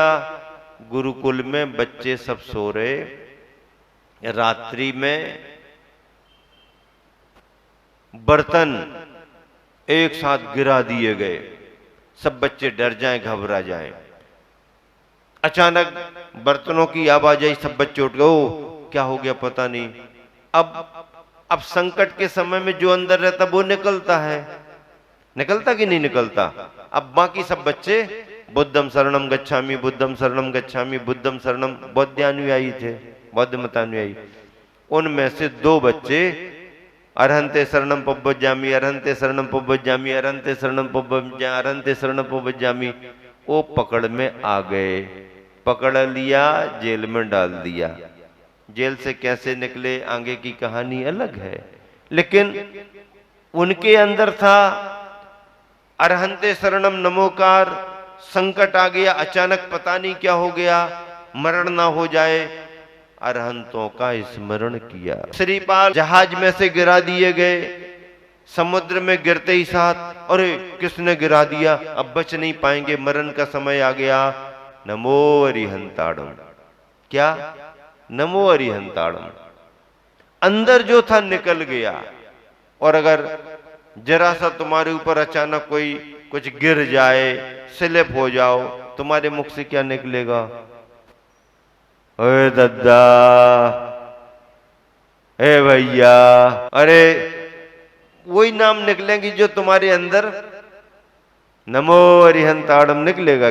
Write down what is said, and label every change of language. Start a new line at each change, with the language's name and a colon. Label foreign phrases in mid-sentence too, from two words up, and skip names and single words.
Hindi: गुरुकुल में बच्चे सब सो रहे, रात्रि में बर्तन एक साथ गिरा दिए गए, सब बच्चे डर जाएं, घबरा जाएं। अचानक बर्तनों की आवाज आई, सब बच्चे उठ गए। ओ क्या हो गया पता नहीं। अब संकट के समय में जो अंदर रहता वो निकलता है, निकलता कि नहीं निकलता? अब बाकी सब बच्चे
Pali: बुद्धम शरणम गच्छामि, बुद्धम शरणम गच्छामि, बुद्धम शरणम,
Hindi: बौद्धानुयायी थे, बौद्ध मतानुयायी। उनमें से दो बच्चे
Prakrit languages: अरहंते शरणम पव्वज्जामि, अरहंते शरणम पव्वज्जामि, अरहंते शरणम पव्वज्जामि, अरहंते शरणम पव्वज्जामि,
Hindi: वो पकड़ में आ गए। पकड़ लिया, जेल में डाल दिया। जेल से कैसे निकले आगे की कहानी अलग है, लेकिन उनके अंदर था
Prakrit languages: अरहंते शरणम
Hindi: नमोकार। संकट आ गया अचानक, पता नहीं क्या हो गया, मरण ना हो जाए, अरहंतों का स्मरण किया। श्रीपाल जहाज में से गिरा दिए गए, समुद्र में गिरते ही साथ अरे किसने गिरा दिया, अब बच नहीं पाएंगे, मरण का समय आ गया।
Prakrit languages: नमो अरिहंताड़म। क्या? नमो अरिहंताड़म।
Hindi: अंदर जो था निकल गया। और अगर जरा सा तुम्हारे ऊपर अचानक कोई कुछ गिर जाए, स्लिप हो जाओ, तुम्हारे मुख से क्या निकलेगा? ओए दद्दा, ए भैया, अरे वही नाम निकलेंगी जो तुम्हारे अंदर
Prakrit languages: नमो अरिहंताड़म
Hindi: निकलेगा।